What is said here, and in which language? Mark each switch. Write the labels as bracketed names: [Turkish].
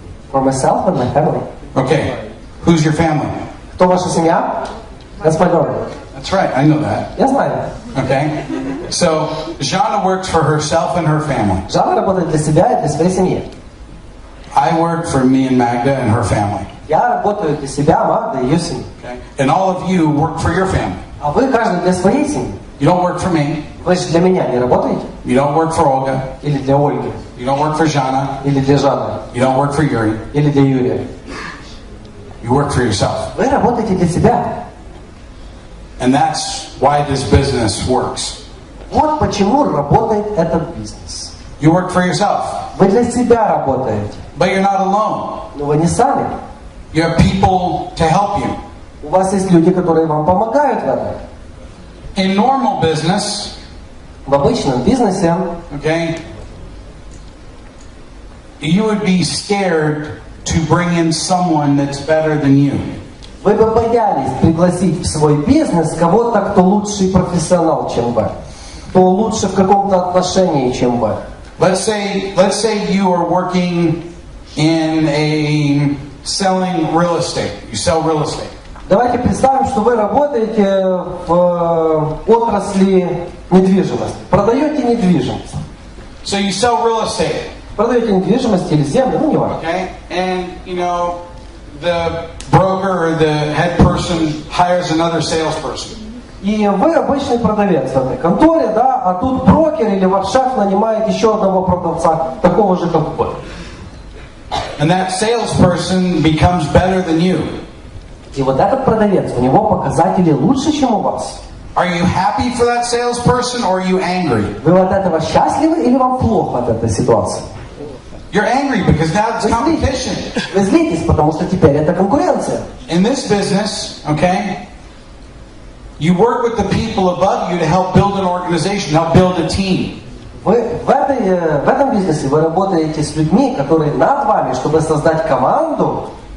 [English] For myself and my family. Okay. Who's your family? [Russian] Кто ваша семья? [English] That's my daughter. That's right, I know that. [Russian] Я знаю. [English] Okay? So, Jana works for herself and her family. [Russian] Жанна работает для себя и для своей семьи. [English] I work for me and Magda and her family. [Russian] Я работаю для себя, Магда и ее семьи. [English] Okay? And all of you work for your family. [Russian] А вы каждый для своей семьи. [English] You don't work for me. [Russian] Вы же для меня не работаете? [English] You don't work for Olga. [Russian] Или для Ольги? [English] You don't work for Jana. [Russian] Или для Жанны? [English] You don't work for Yuri. [Russian] Или для Юрия? [English] You work for yourself. [Russian] Вы работаете для себя. [English] And that's why this business works. [Russian] Вот почему работает этот бизнес. [English] You work for yourself. [Russian] Вы для себя работаете. [English] But you're not alone. [Russian] Но вы не сами. [English] You have people to help you. [Russian] У вас есть люди, которые вам помогают в этом. [English] In normal business, [Russian] В обычном бизнесе [English] okay, you would be scared to bring in someone that's better than you. [Russian] вы бы боялись пригласить в свой бизнес кого-то, кто лучший профессионал, чем вы. Кто лучше в каком-то отношении, чем вы. [English] Let's say you are working in a selling real estate. You sell real estate. [Russian] Давайте представим, что вы работаете в отрасли недвижимости. Продаете недвижимость. [English] So you sell real estate. [Russian] Продаете недвижимость или землю, ну не важно. [English] Okay? And you know, the broker or the head person hires another salesperson. [Russian] И вы обычный продавец в этой конторе, да, а тут брокер или ваш шеф нанимает еще одного продавца, такого же, как вы. [English] And that salesperson becomes better than you. [Russian] И вот этот продавец, у него показатели лучше, чем у вас. [English] Are you happy for that salesperson or are you angry? [Russian] Вы от этого счастливы или вам плохо от этой ситуации? [English] You're angry because now it's competition. [Russian] Вы злитесь, потому что теперь это конкуренция. [English] In this business, okay, you work with the people above you to help build an organization, help build a team. [Russian] Вы в этом бизнесе вы работаете с людьми, которые над вами, чтобы создать команду.